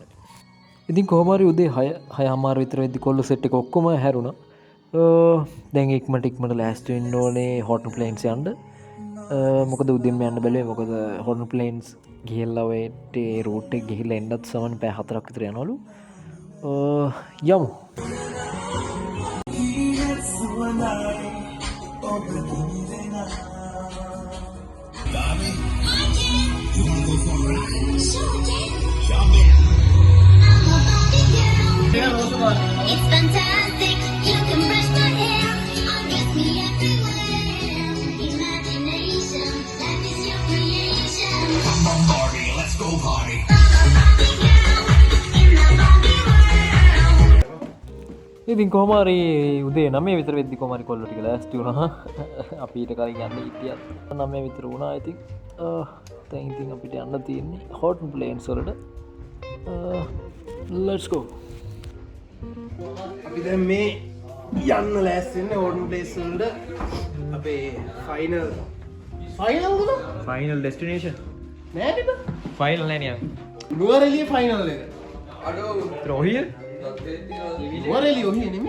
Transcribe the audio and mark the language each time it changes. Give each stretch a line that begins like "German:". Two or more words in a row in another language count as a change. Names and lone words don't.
Sinhala: ඉතින් කොහොම හරි උදේ 6:00 විතර වෙද්දි කොල්ල සෙට් එක ඔක්කොම ඇහැරුණා. දැන් ඉක්මනට ලෑස්ති වෙන්න ඕනේ හොටන් ප්ලේන්ස් යන්න. මොකද උදේම යන්න බැලුවේ. මොකද හොටන් ප්ලේන්ස් ගිහිල්ලා ඔය රූට් එක ගිහිල්ලා එන්නත් සමන් පැය 4ක් විතර යනවලු. යමු.
English: It's fantastic. You can brush my hair, undress me everywhere. Imagination, that is your creation. Come on, Barbie, let's go party. Barbie girl in the Barbie world.
Sinhala: ඉතින් කොහොම හරි උදේ 9 විතර වෙද්දි කොහොම හරි කොල්ලෝ ටික ලෑස්ති වුණා. අපි ඊට කලින් යන්න හිටියත් 9 විතර වුණා. ඉතින් දැන් ඉතින් අපිට යන්න තියෙන්නේ හොටන් ප්ලේන්ස් වලට.
English: let's go.
Sinhala: අපි දැන් මේ යන්න ලෑස්ති වෙන්නේ ඕඩන් ප්ලේස් වලට. අපේ ෆයිනල් ඩෙස්ටිනේෂන් නෑ නේද? ෆයිනල් නෑ නියම්. නුවරඑළිය ෆයිනල් එක. රෝහිල් නුවරඑළිය ඔහි නෙමෙයි.